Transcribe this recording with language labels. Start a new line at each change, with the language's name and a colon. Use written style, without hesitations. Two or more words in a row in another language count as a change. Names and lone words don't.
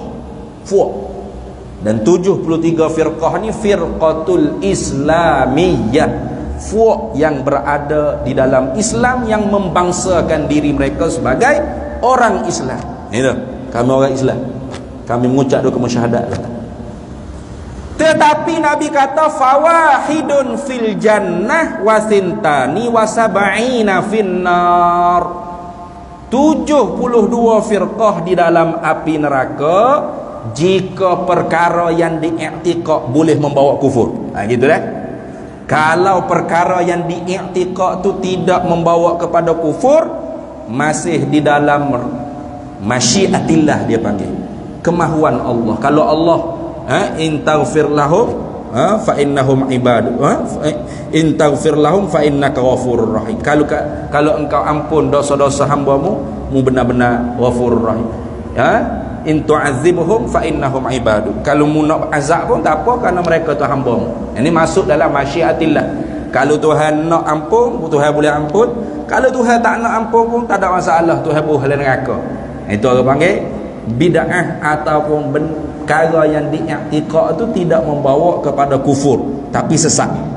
Malay: Dan 73 firqah ni
Arabic: الفرقة الإسلامية,
Malay: fuq yang berada di dalam Islam, yang membangsakan diri mereka sebagai orang Islam. Itu kami orang Islam, kami mengucap dua kemusyahadat. Tetapi Nabi kata
Arabic: فواحدة في الجنة وثنتان وسبعين في النار.
Malay: 72 firqah di dalam api neraka jika perkara yang diiktikad boleh membawa kufur. Gitu dah. Kalau perkara yang diiktikad tu tidak membawa kepada kufur, masih di dalam masyiatillah, dia panggil kemahuan Allah. Kalau Allah
Arabic: إن تغفر لهم فإنهم عباد إن تغفر لهم فإنك غفور رحيم.
Malay: Kalau engkau ampun dosa-dosa hamba-Mu, Mu benar-benar
Arabic: غفور رحيم. إن تعذبهم فإنهم عباد.
Malay: Kalau mu nak azab pun tak apa, kerana mereka tu hamba-Mu. Ini masuk dalam masyiatillah. Kalau Tuhan nak ampun, Tuhan boleh ampun. Kalau Tuhan tak nak ampun pun tak ada masalah, Tuhan boleh neraka. Itu orang panggil bid'ah, ataupun perkara yang diiktikad itu tidak membawa kepada kufur, tapi sesat.